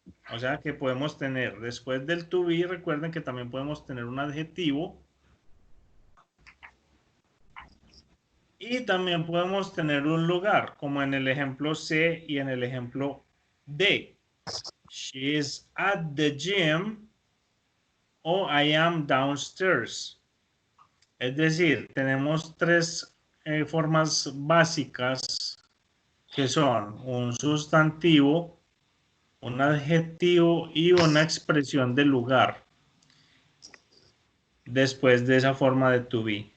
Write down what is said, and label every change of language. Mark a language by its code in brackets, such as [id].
[es] O sea que podemos tener, después del to be, recuerden que también podemos tener un adjetivo. Y también podemos tener un lugar, como en el ejemplo C y en el ejemplo D. [en] She is at the gym o I am downstairs. [es] Es decir, tenemos tres formas básicas que son un sustantivo, un adjetivo y una expresión del lugar. Después de esa forma de to be.